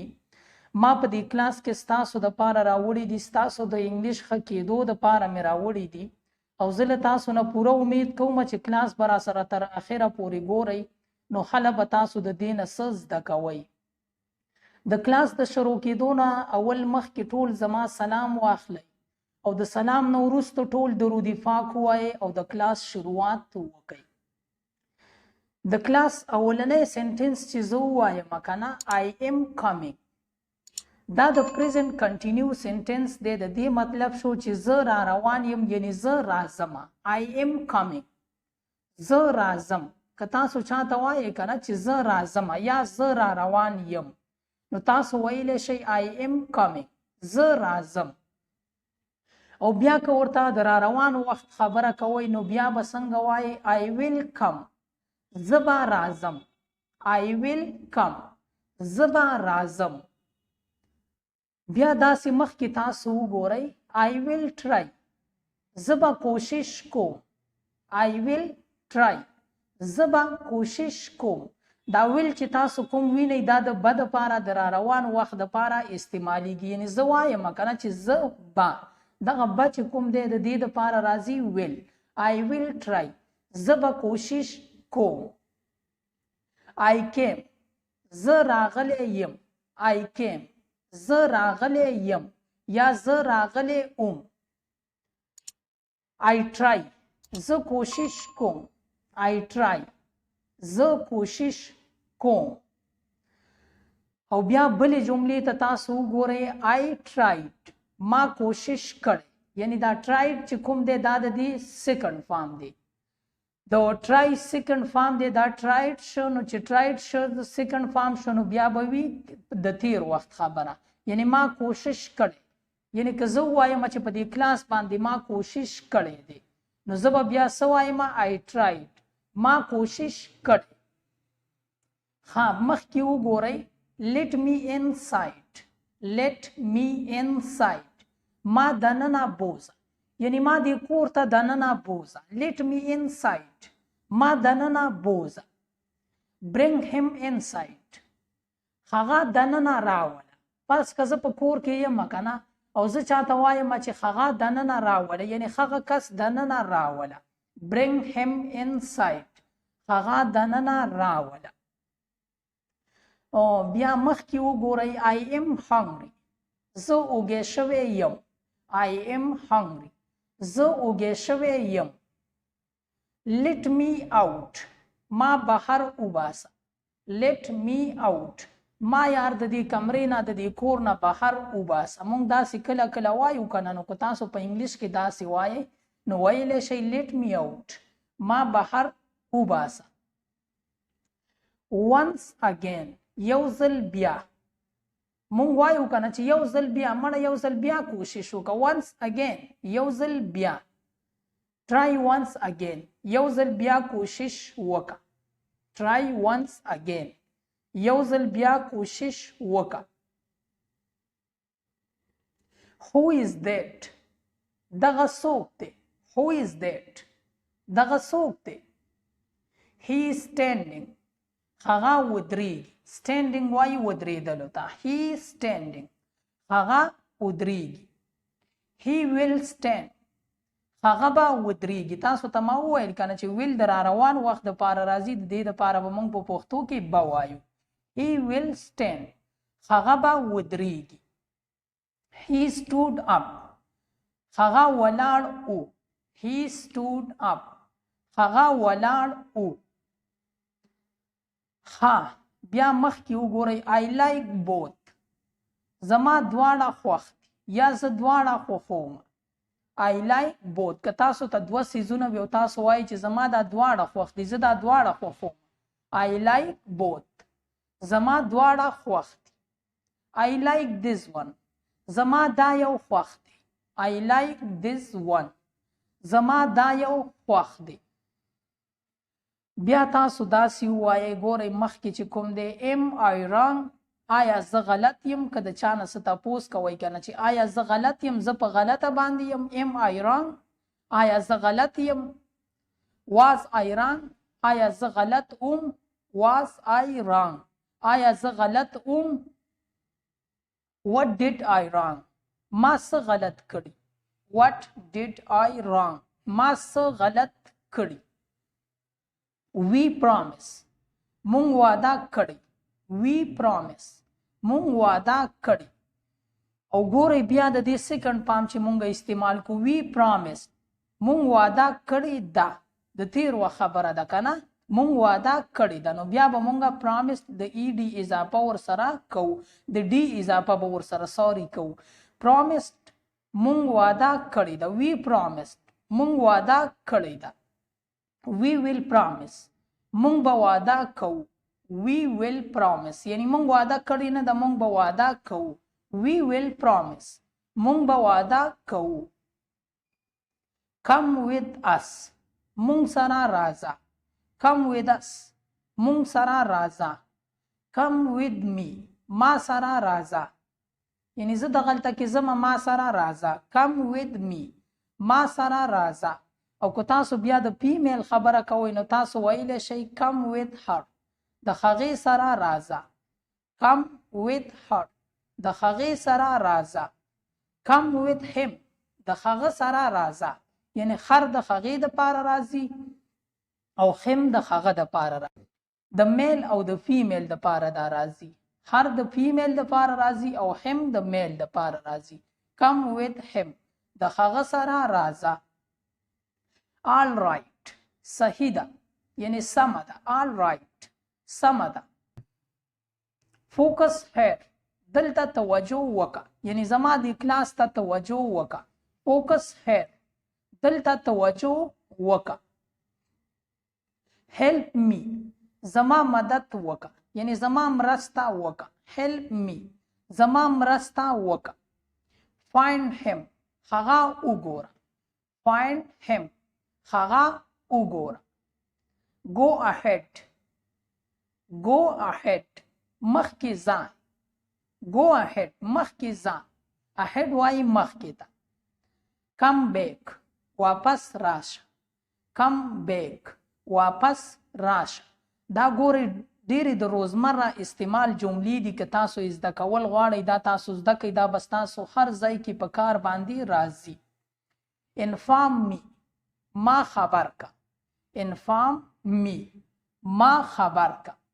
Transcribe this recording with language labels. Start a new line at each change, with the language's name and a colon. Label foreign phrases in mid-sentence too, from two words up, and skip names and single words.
Pashto: ما په دې کلاس کې ستاسو دپاره راوړي دي، ستاسو د انګلیش ښه کېدو دپاره مې راوړي دي، او زه له تاسو نه پوره امید کوم چې کلاس به راسره تر اخره پورې ګورئ، نو هله به تاسو د دې نه څه زده کوئ. د کلاس د شروع کېدو نه اول مخکې ټول زما سلام واخلئ، او د سلام نه وروسته ټول درود پاک ووایئ او د کلاس شروعات وکړئ. د کلاس اولنی سنټنس چې زه ووایم کنه،
English: I am coming،
Pashto: دا د پریزنټ کنټینیو سنټنس دی. د دې مطلب شو چې زه را روان یم، یعنی زه راځم.
English: I am coming،
Pashto: زه راځم. که تاسو چاته وایئ کنه چې زه راځم یا زه را روان یم، نو تاسو ویلی شئ
English: I am coming،
Pashto: زه راځم. او بیا که ورته د را روان وخت خبره کوئ، نو بیا به څنګه وایئ
English: I will come،
Pashto: زه به راځم.
English: I will come،
Pashto: زه به راځم. بیا داسې مخکې تاسو وګورئ
English: I will try،
Pashto: زه به کوشش کوم.
English: I will try،
Pashto: زه به کوشش کوم. دا ویل چې تاسو کوم وینئ، دا د به دپاره د را روان وخت دپاره استعمالیږي. یعنې زه وایم کنه چې زه به، دغه به چې کوم دی د دې دپاره راځي ویل.
English: I will try،
Pashto: زه به کوشش کوم.
English: I came،
Pashto: زه راغلی یم.
English: I came،
Pashto: زه راغلی یم یا زه راغلی اوم.
English: I try،
Pashto: زه کوشش کوم.
English: I try،
Pashto: زه کوشش کوم. او بیا بلې جملې ته تاسو وګورئ
English: I tried،
Pashto: ما کوشش کړی. یعنی دا tried چې کوم دی دا د دې سیکنډ فارم دی. د try سیکنډ فارم دی، دا tried شو. نو چې tried شو د سیکنډ فارم شو، نو بیا به وي د تیر وخت خبره. یعنی ما کوشش کړی. یعنی که زه ووایم چې په دې کلاس باندې ما کوشش کړی دی، نو زه به بیا څه وایم
English: I tried،
Pashto: ما کوشش کړی. ها مخکې وګورئ
English: let me inside، let me inside،
Pashto: ما دننه بوزه. یعنی ما دې کور ته دننه بوزه.
English: let me inside،
Pashto: ما دننه بوزه.
English: bring him inside،
Pashto: هغه دننه راوله. پس که زه په کور کې یم کنه او زه چاته وایم چې هغه دننه راوله، یعنی هغه کس دننه راوله.
English: bring him inside،
Pashto: هغه دننه راوله. او بیا مخکې وګورئ
English: I am hungry،
Pashto: زه اوږی شوی یم.
English: I am hungry،
Pashto: زه اوږی شوی یم.
English: let me out،
Pashto: ما بهر وباسه.
English: let me out،
Pashto: ما یار د دې کمرې نه د دې کور نه بهر وباسه. موږ داسې کله کله وایو کنه، نو که تاسو په انګلیش کې داسې وایئ نو ویلی شئ
English: let me out،
Pashto: ما بهر وباسه.
English: once again،
Pashto: یو ځل بیا. مونږ وایو کنه چې یو ځل بیا، مړه یو ځل بیا کوشش وکړه.
English: once again،
Pashto: یو ځل بیا.
English: try once again،
Pashto: یو ځل بیا کوشش وکړه.
English: try once again،
Pashto: یو ځل بیا کوشش وکړه.
English: who is that،
Pashto: دغه څوک دی.
English: who is that،
Pashto: دغه څوک دی.
English: he is standing،
Pashto: هغه ودرېږي. standing وایي ودرېدلو ته.
English: he is standing،
Pashto: هغه ودرېږي.
English: he will stand،
Pashto: هغه به ودرېږي. تاسو ته ما وویل کنه چې will د را روان وخت دپاره راځي، د دې دپاره به موږ په پښتو کې به وایو.
English: he will stand،
Pashto: هغه به ودرېږي.
English: he stood up،
Pashto: هغه ولاړ او.
English: he stood up،
Pashto: هغه ولاړ او. ها بیا مخکې وګورئ
English: I like both،
Pashto: زما دواړه خوښ دي یا زه دواړه خوښوم.
English: I like both،
Pashto: که تاسو ته دوه څیزونه وي او تاسو وایئ چې زما دا دواړه خوښ دي، زه دا دواړه خوښوم،
English: I like both.
Pashto: زما دواړه خوښ دي.
English: I like this one.
Pashto: زما دا یو خوښ دی.
English: I like this one.
Pashto: زما دا یو خوښ دی. بیا تاسو داسې ووایئ ګورئ مخکې چې کوم دی
English: am I wrong
Pashto: آیا زه غلط یم که د چا نه څه تپوس کوئ که نه چې آیا زه غلط یم زه په غلطه باندې یم
English: am I wrong
Pashto: آیا زه غلط یم
English: was I wrong
Pashto: آیا زه غلط
English: was I wrong
Pashto: آیا زه غلط
English: what did I wrong
Pashto: ما څه غلط کړي
English: what did I wrong
Pashto: ما څه غلط کړي
English: we promise
Pashto: مونږ وعده کړی
English: we promise
Pashto: مونږ وعده کړی او ګورئ بیا د دې سیکنډ پام چې مونږ استعمال کو
English: we promise
Pashto: مونږ وعده کړی ده د تیر وخت خبره ده که نه مونږ وعده کړی ده نو بیا به مونږ promise د ed اضافه ورسره کوو د d اضافه به ورسره سوري کوو promised مونږ وعده کړی ده
English: we promised
Pashto: مونږ وعده کړی ده
English: we will promise
Pashto: مونږ به وعده کوو
English: we will promise
Pashto: یعنی مونږ وعده کړی نه ده مونږ به وعده کوو
English: we will promise
Pashto: مونږ به وعده کوو
English: come with us
Pashto: مونږ سره راځه
English: come with us
Pashto: مونږ سره راځه
English: come with me
Pashto: ما سره راځه یعنی زه دغلته کې زما ما سره راځه
English: come with me
Pashto: ما سره راځه او که تاسو بیا د فیمیل خبره کوئ نو تاسو ویلی شئ
English: come with her
Pashto: د هغې سره راځه
English: come with her
Pashto: د هغې سره راځه
English: come with him
Pashto: د هغه سره راځه یعنی خر د هغې دپاره راځي او خم د هغه دپاره راځي د میل او د فیمیل دپاره دا راځي هر د فیمیل دپاره راځي او هم د میل دپاره راځي
English: come with him
Pashto: د هغه سره راځه
English: all right
Pashto: صحیح ده یعنی سمه ده
English: all right
Pashto: سمه ده
English: focus here
Pashto: دلته توجه وکړه یعنی زما د کلاس ته توجه وکړه
English: focus here
Pashto: دلته توجه وکړه
English: help me
Pashto: زما مدد وکړه یعنی زما مرسته وکړه
English: help me
Pashto: زما مرسته وکړه
English: find him
Pashto: هغه وګوره
English: find him
Pashto: هغه وګوره
English: go ahead
Pashto: مخکې ځه
English: go ahead
Pashto: مخکې ځه ahead وایي مخکې ته
English: come back
Pashto: واپس راشه
English: come back
Pashto: واپس راشه دا ګورئ ډېرې د روزمره استعمال جملې دي که تاسو یې زده کول غواړئ دا تاسو زده کړئ دا بس تاسو هر ځای کې په کار باندې راځي
English: inform me
Pashto: ما خبر کا
English: inform me
Pashto: ما خبر کا